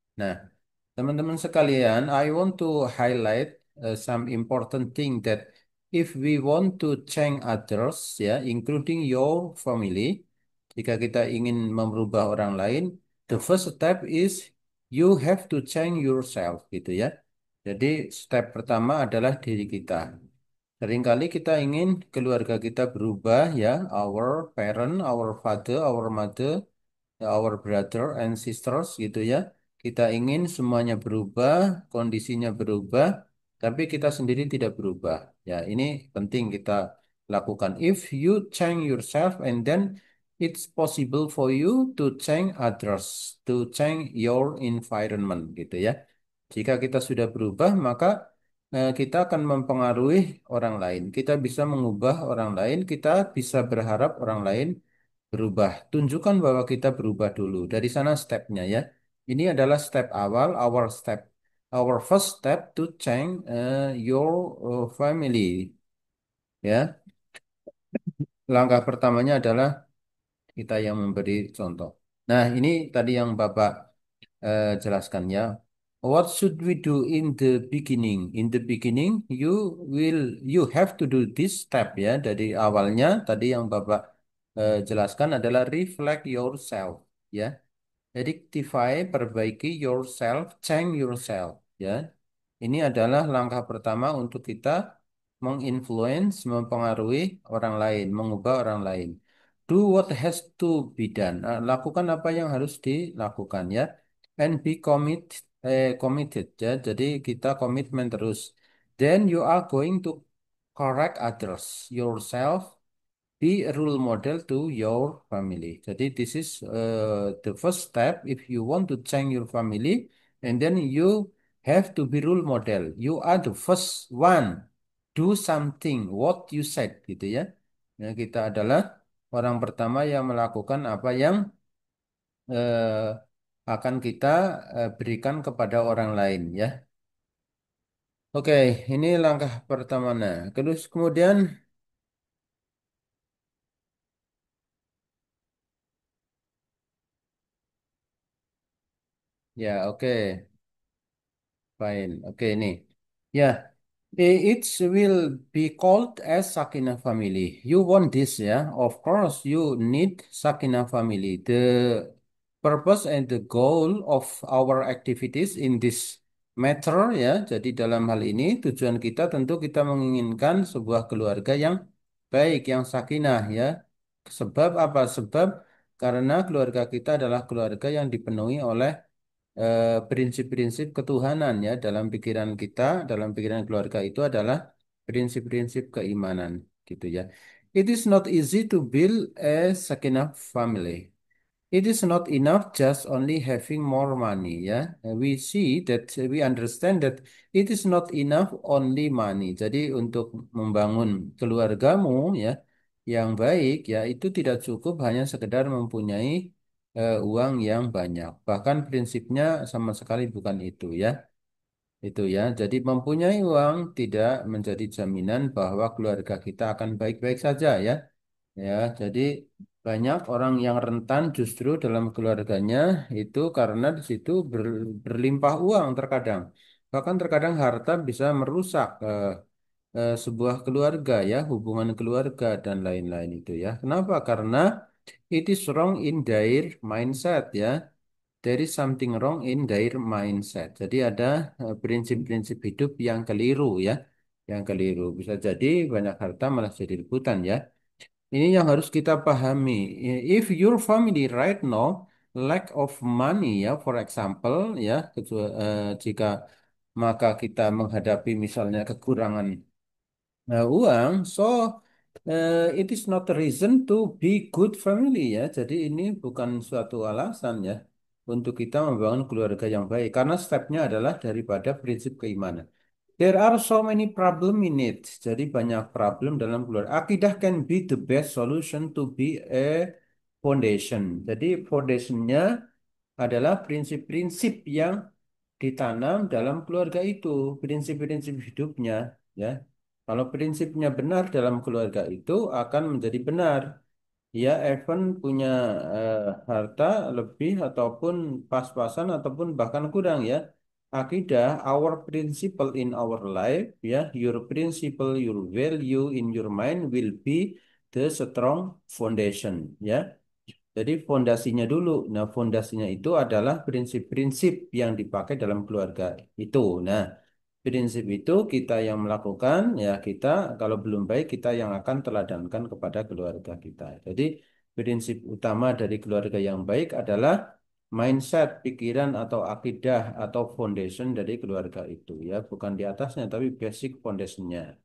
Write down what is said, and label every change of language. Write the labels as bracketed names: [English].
[Indonesian] Nah, teman-teman sekalian, [English] I want to highlight some important thing that if we want to change others, ya, including your family, [Indonesian] jika kita ingin merubah orang lain, [English] the first step is you have to change yourself, [Indonesian] gitu ya. Jadi step pertama adalah diri kita. Seringkali kita ingin keluarga kita berubah, ya, [English] our parent, our father, our mother, our brother and sisters [Indonesian] gitu ya. Kita ingin semuanya berubah, kondisinya berubah, tapi kita sendiri tidak berubah. Ya, ini penting kita lakukan. [English] If you change yourself and then it's possible for you to change others, to change your environment [Indonesian] gitu ya. Jika kita sudah berubah, maka kita akan mempengaruhi orang lain. Kita bisa mengubah orang lain, kita bisa berharap orang lain berubah. Tunjukkan bahwa kita berubah dulu. Dari sana stepnya ya. Ini adalah step awal, [English] our first step to change your family. [Indonesian] Ya, langkah pertamanya adalah kita yang memberi contoh. Nah, ini tadi yang Bapak jelaskan ya. [English] What should we do in the beginning? In the beginning, you have to do this step ya. [Indonesian] Dari awalnya tadi yang Bapak jelaskan adalah [English] reflect yourself [Indonesian] ya. [English] Rectify, [Indonesian] perbaiki [English] yourself, change yourself ya. [Indonesian] Ini adalah langkah pertama untuk kita menginfluence, mempengaruhi orang lain, mengubah orang lain. [English] Do what has to be done. [Indonesian] Lakukan apa yang harus dilakukan ya. [English] And be committed [Indonesian] ya. Jadi kita komitmen terus. [English] Then you are going to correct others, yourself, be a role model to your family. [Indonesian] Jadi [English] this is the first step if you want to change your family, and then you have to be role model. You are the first one do something what you said [Indonesian] gitu ya. Ya, kita adalah orang pertama yang melakukan apa yang eh, akan kita berikan kepada orang lain ya. Oke, ini langkah pertama. Nah, terus kemudian ya oke. Fine. Oke, ini. [English] Ya, it will be called as Sakinah family. You want this ya? Of course, you need Sakinah family. The purpose and the goal of our activities in this matter ya. [Indonesian] Jadi dalam hal ini tujuan kita tentu kita menginginkan sebuah keluarga yang baik, yang sakinah ya. Sebab apa? Sebab karena keluarga kita adalah keluarga yang dipenuhi oleh prinsip-prinsip ketuhanan ya, dalam pikiran kita, dalam pikiran keluarga itu adalah prinsip-prinsip keimanan gitu ya. [English] It is not easy to build a Sakinah family. It is not enough just only having more money, ya. We see that we understand that it is not enough only money. [Indonesian] Jadi untuk membangun keluargamu ya yang baik ya itu tidak cukup hanya sekedar mempunyai uang yang banyak. Bahkan prinsipnya sama sekali bukan itu ya. Itu ya. Jadi mempunyai uang tidak menjadi jaminan bahwa keluarga kita akan baik-baik saja ya. Ya, jadi banyak orang yang rentan justru dalam keluarganya itu karena di situ berlimpah uang terkadang. Bahkan terkadang harta bisa merusak sebuah keluarga ya, hubungan keluarga dan lain-lain itu ya. Kenapa? Karena [English] it is wrong in their mindset ya. There is something wrong in their mindset. [Indonesian] Jadi ada prinsip-prinsip hidup yang keliru ya, yang keliru. Bisa jadi banyak harta malah jadi rebutan ya. Ini yang harus kita pahami. [English] If your family right now lack of money ya, for example ya, [Indonesian] jika maka kita menghadapi misalnya kekurangan uang, [English] so it is not a reason to be good family ya. [Indonesian] Jadi ini bukan suatu alasan ya untuk kita membangun keluarga yang baik karena stepnya adalah daripada prinsip keimanan. [English] There are so many problem in it. [Indonesian] Jadi banyak problem dalam keluarga. [English] Akidah can be the best solution to be a foundation. [Indonesian] Jadi foundationnya adalah prinsip-prinsip yang ditanam dalam keluarga itu, prinsip-prinsip hidupnya, ya. Kalau prinsipnya benar dalam keluarga itu akan menjadi benar. Ya, Evan punya harta lebih ataupun pas-pasan ataupun bahkan kurang ya. [English] Akidah, our principle in our life, ya, your principle, your value in your mind will be the strong foundation, ya. [Indonesian] Jadi fondasinya dulu. Nah, fondasinya itu adalah prinsip-prinsip yang dipakai dalam keluarga itu. Nah, prinsip itu kita yang melakukan, ya kita kalau belum baik kita yang akan teladankan kepada keluarga kita. Jadi prinsip utama dari keluarga yang baik adalah mindset, pikiran atau akidah atau foundation dari keluarga itu ya, bukan di atasnya tapi basic foundationnya.